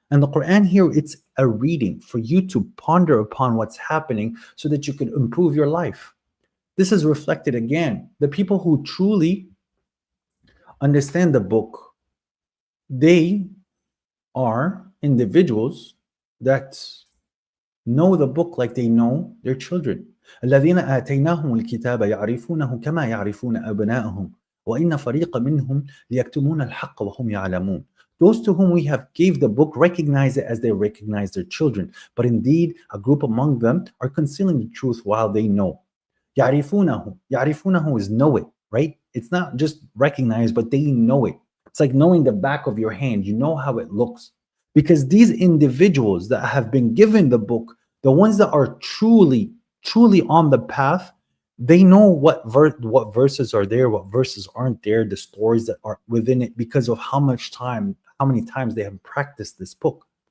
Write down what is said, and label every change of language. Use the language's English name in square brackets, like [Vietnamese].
[English] And the Quran here, it's a reading for you to ponder upon what's happening so that you can improve your life. This is reflected again. The people who truly understand the book, they are individuals that know the book like they know their children. [Arabic] الذين آتيناهم الكتاب يعرفونه كما يعرفون أبناءهم وإن فريق منهم ليكتمون الحق وهم يعلمون. [English] Those to whom we have gave the book recognize it as they recognize their children, but indeed a group among them are concealing the truth while they know. يعرفونه is know it, right? It's not just recognize, but they know it. It's like knowing the back of your hand. You know how it looks. Because these individuals that have been given the book, the ones that are truly on the path, they know what verses are there, what verses aren't there, the stories that are within it, because of how many times they have practiced this book.